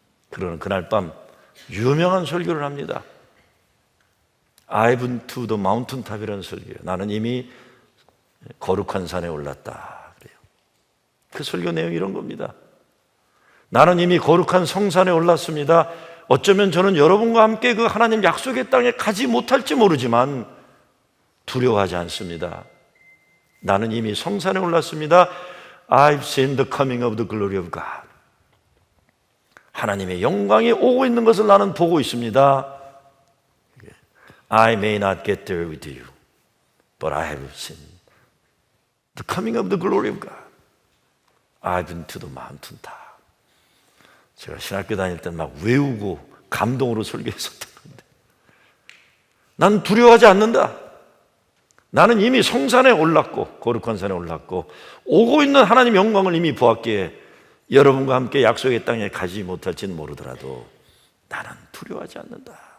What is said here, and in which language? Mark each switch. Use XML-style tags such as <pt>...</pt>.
<ko>그러는 그날 밤 유명한 설교를 합니다.</ko> <en>I've been to the mountain top이라는</en> <ko>설교예요. 나는 이미 거룩한 산에 올랐다 그래요. 그 설교 내용이 이런 겁니다. 나는 이미 거룩한 성산에 올랐습니다. 어쩌면 저는 여러분과 함께 그 하나님 약속의 땅에 가지 못할지 모르지만 두려워하지 않습니다. 나는 이미 성산에 올랐습니다.</ko> <en>I've seen the coming of the glory of God.</en> <ko>하나님의 영광이 오고 있는 것을 나는 보고 있습니다.</ko> <en>I may not get there with you, but I have seen the coming of the glory of God. I've been to the mountain top.</en> <ko>제가 신학교 다닐 때 막 외우고 감동으로 설교했었던 건데 난 두려워하지 않는다. 나는 이미 성산에 올랐고 거룩한 산에 올랐고 오고 있는 하나님 영광을 이미 보았기에 여러분과 함께 약속의 땅에 가지 못할지는 모르더라도 나는 두려워하지 않는다.</ko>